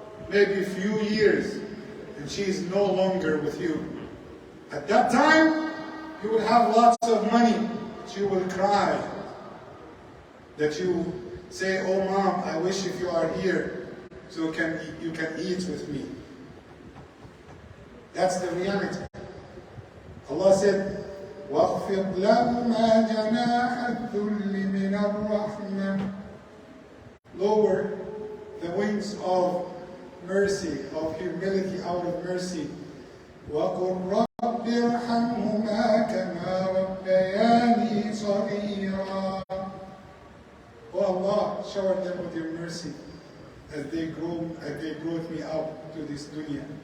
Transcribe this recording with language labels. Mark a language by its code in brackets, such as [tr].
[en] Maybe a few years and she is no longer with you. At that time, you will have lots of money. She will cry. That you say, oh mom, I wish if you are here so you can eat with me. That's the reality. Allah said, [ar] وَاخْفِضْ لَهُمَا جَنَاحَ الذُّلِّ مِنَ الرَّحْمَةِ. [en] Lower the wings of mercy, of humility out of mercy. [ar] وَقُلْ رَبِّ ارْحَمْهُمَا كَمَا رَبَّيَانِي صَغِيرًا. [en] Oh Allah, shower them with your mercy as they brought me up to this dunya.